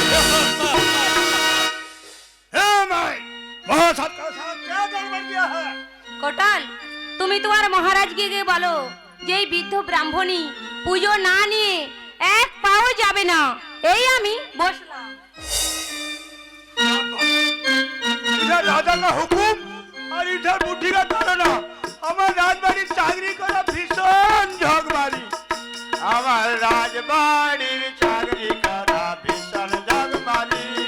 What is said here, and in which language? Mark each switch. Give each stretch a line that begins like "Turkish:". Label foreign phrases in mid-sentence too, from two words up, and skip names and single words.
Bangla: কোটাল, তুমি তোমার মহারাজকে গিয়ে বলো যে এই বৃদ্ধ ব্রাহ্মণী পুজো না নিয়ে এক পাও যাবে না। এই আমি বসলাম।
Hindi: राजा का हुकुम और इधर बुढ़ी का ताना।
Bangla: হামার রাজবাড়ী চাকরি করা ভীষণ ঝকমারি। হামার রাজবাড়ী চাকরি করা ভীষণ ঝকমারি।